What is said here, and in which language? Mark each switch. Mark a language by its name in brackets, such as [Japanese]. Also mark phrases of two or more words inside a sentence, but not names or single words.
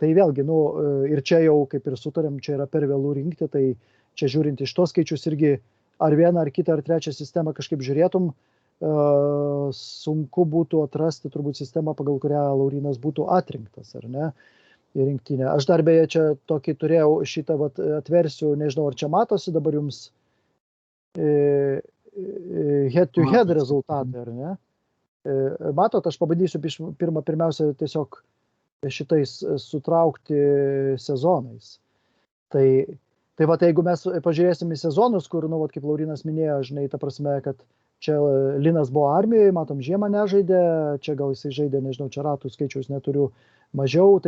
[Lithuanian] Tai vėlgi, nu, ir čia jau, kaip ir sutarėm, čia yra per vėlų rinkti, tai čia žiūrint iš tos skaičius irgi ar vieną, ar kitą, ar trečią sistemą kažkaip žiūrėtum, sunku būtų atrasti turbūt sistemą, pagal kurią Laurynas būtų atrinktas, ar ne, į rinktinę. Aš dar beje čia tokį turėjau šitą, vat, atversiu, nežinau, ar čia matosi dabar jums [English] head-to-head [Lithuanian] rezultatai, ar ne? Matot, aš pabandysiu pirmiausia tiesiog šitais sutraukti sezonais. Tai vat, jeigu mes pažiūrėsim į sezonus, kur, nu, vat, kaip Laurynas minėjo, žinai, ta prasme, kad čia Linas buvo armijoje, matom, žiemą nežaidė, čia gal jisai žaidė, nežinau, čia ratų skaičiaus neturiu mažiau, tai